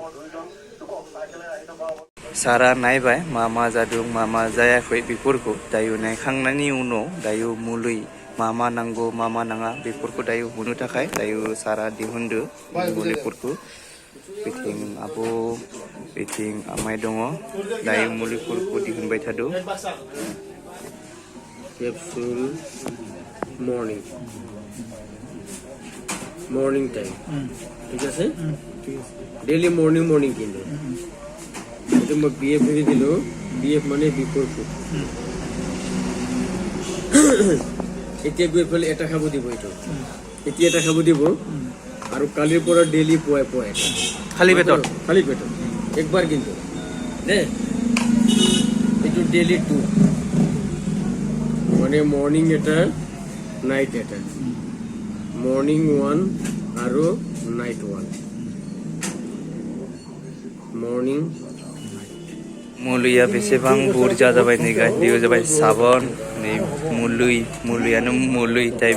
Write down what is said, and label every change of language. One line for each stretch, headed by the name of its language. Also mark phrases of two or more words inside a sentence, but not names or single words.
Bodo: सारा नायबाय मा जादों मा जायाखै बेफोरखौ दायो नायखांनायनि उनाव दायो मुलि मा नांगौ मा नाङा बेफोरखौ दायो होनो थाखाय दायो सारा दिहुनदो मुलिफोरखौ बिथिं आब' बिथिं आमाइ दङ दायो मुलिफोरखौ दिहुनबाय थादो
English: capsule morning time
Hindi: ठीक है
English: daily morning
Assamese: किनो এটা মই বিএফ এৰি দিলো বিএফ মানে
English: before food
Assamese: এতিয়া গৈ ফেলে এটা খাব দিব এইটো এতিয়া এটা খাব দিব আৰু কালিৰ পৰা ডেইলি পোৱাই খালি পেটত একবাৰ কিন্তু দে এইটো ডেইলি 2 মানে মর্নিং এটা নাইট এটা মর্নিং 1 আৰু নাইট 1 मॉर्निंग
Bodo: मुलिया बेसेबां बुरजा जाबाय नै गाइस बेयो जाबाय साबन नै मुलियानो मुलि दायो